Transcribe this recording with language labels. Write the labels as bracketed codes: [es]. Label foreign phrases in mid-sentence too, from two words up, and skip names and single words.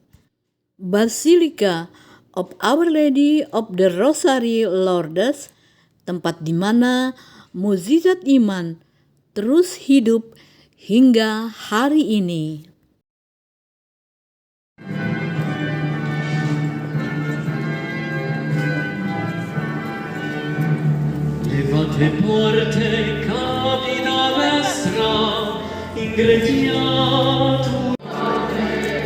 [id] Basilica of Our Lady of the Rosary Lourdes, tempat di mana mukjizat iman terus hidup hingga hari ini. [la] Levate porte, camina vestra, ingrediatur.